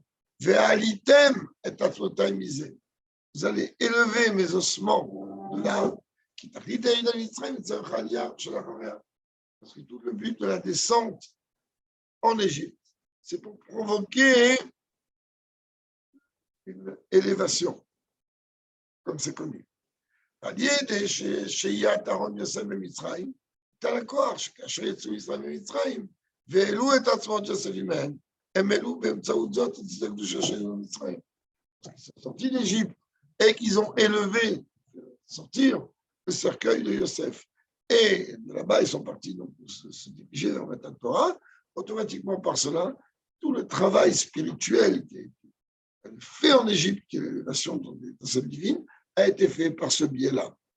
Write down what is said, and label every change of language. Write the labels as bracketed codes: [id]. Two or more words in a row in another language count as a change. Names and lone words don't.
[fr] Vous allez élever mes ossements de là. Parce que tout le but de la descente en Égypte, c'est pour provoquer une élévation, comme c'est connu. [he] שהיית אהרון יוסף במצרים, הייתה לכוח שכאשר יצאו ישראל במצרים והעלו את עצמות יוסף עמהם, הם העלו באמצעות זאת את הקדושה שלנו במצרים. [fr] Ils sont sortis d'Égypte et qu'ils ont élevé, sortir le cercueil de Yosef. Et de là-bas, ils sont partis donc, se diriger vers la Torah. Automatiquement, par cela, tout le travail spirituel qui est fait en Égypte, qui est l'élévation de cette divine, a été fait par ce biais-là.